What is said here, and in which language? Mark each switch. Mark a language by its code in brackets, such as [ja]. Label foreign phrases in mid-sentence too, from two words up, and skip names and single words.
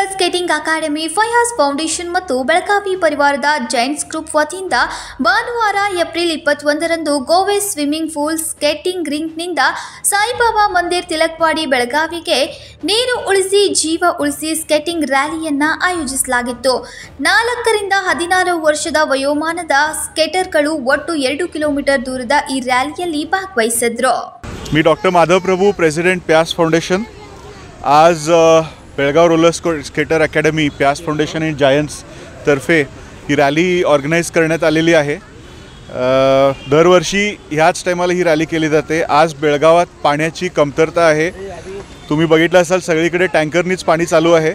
[kn] ಸ್ಕೇಟಿಂಗ್ ಅಕಾಡೆಮಿ ಫಯಾಜ್ ಫೌಂಡೇಶನ್ ಮತ್ತು ಬೆಳಗಾವಿ ಪರಿವಾರದ ಜೈಂಟ್ಸ್ ಗ್ರೂಪ್ ವತಿಯಿಂದ ಭಾನುವಾರ ಏಪ್ರಿಲ್ 21ರಂದು ಗೋವೆ ಸ್ವಿಮ್ಮಿಂಗ್ ಪೂಲ್ ಸ್ಕೇಟಿಂಗ್ ರಿಂಕ್ನಿಂದ ಸಾಯಿಬಾಬಾ ಮಂದಿರ್ ತಿಲಕ್ವಾಡಿ ಬೆಳಗಾವಿಗೆ ನೀರು ಉಳಿಸಿ ಜೀವ ಉಳಿಸಿ ಸ್ಕೇಟಿಂಗ್ ರ್ಯಾಲಿಯನ್ನು ಆಯೋಜಿಸಲಾಗಿತ್ತು। 4 ರಿಂದ 16 ವರ್ಷದ ವಯೋಮಾನದ ಸ್ಕೇಟರ್ಗಳು ಒಟ್ಟು 2 ಕಿಲೋಮೀಟರ್ ದೂರದ ಈ ರ್ಯಾಲಿಯಲ್ಲಿ ಭಾಗವಹಿಸಿದ್ರು। [mr] मी डॉक्टर माधव प्रभू, प्रेसिडेंट प्यास फाउंडेशन। आज बेळगाव रोलर स्केटर अकॅडमी प्यास फाउंडेशन आणि जायंट्स तर्फे ही [en] rally organise [mr] करण्यात आलेली आहे। दरवर्षी ह्याच टायमाला ही रॅली केली जाते। आज बेळगावात पाण्याची कमतरता आहे। तुम्ही बघितलं असाल सगळीकडे टँकरनीच पाणी चालू आहे।